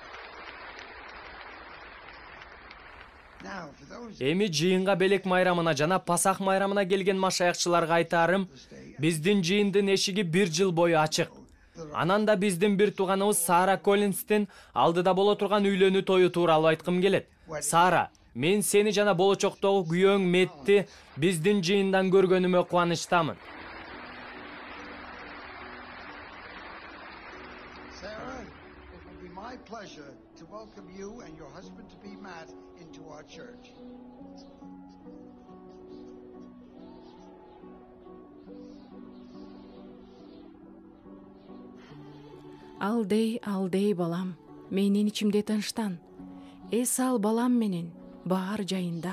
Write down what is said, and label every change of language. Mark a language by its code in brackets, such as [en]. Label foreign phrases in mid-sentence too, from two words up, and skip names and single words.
[ky] Эми жыйынга белек майрамына жана Пасах майрамына келген машаякчыларга айтарым, биздин жыйындын эшиги 1 жыл бою ачык. Анан да биздин бир тууганыбыз Сара Коллинстин алдыда боло турган үйлөнүү тою тууралуу айткым келет. Сара, мен сени жана болочоктогу күйөөң Метти биздин жыйындан көргөнүмө кубанычтамын. [en] Sarah, it will be my pleasure to welcome you and your husband to be Matt into our church. [ky] Алдей балам, менин ичимде тынчтан. Эс ал балам менен, баар жайында.